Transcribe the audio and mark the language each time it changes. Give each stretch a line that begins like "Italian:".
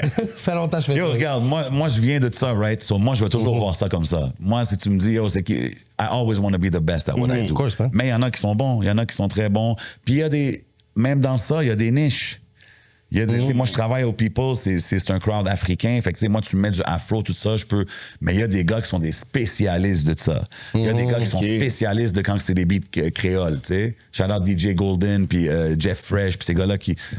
French: Ça fait longtemps que je fais Yo, ça. regarde, moi, je viens de ça, right? So, moi, je vais toujours voir ça comme ça. Moi, si tu me dis, yo, c'est qui.
English: I always want to be the best at what I do. Of course, man.
French: Mais il y en a qui sont bons, il y en a qui sont très bons. Puis il y a des. Même dans ça, il y a des niches. Il y a des, tu sais, moi, je travaille au People, c'est un crowd africain. Fait que, tu sais, moi, tu me mets du afro, tout ça, je peux. Mais il y a des gars qui sont des spécialistes de ça. Il y a des gars qui sont ok. spécialistes de quand c'est des beats créoles, tu sais. Shout out DJ Golden, puis Jeff Fresh, puis ces gars-là qui.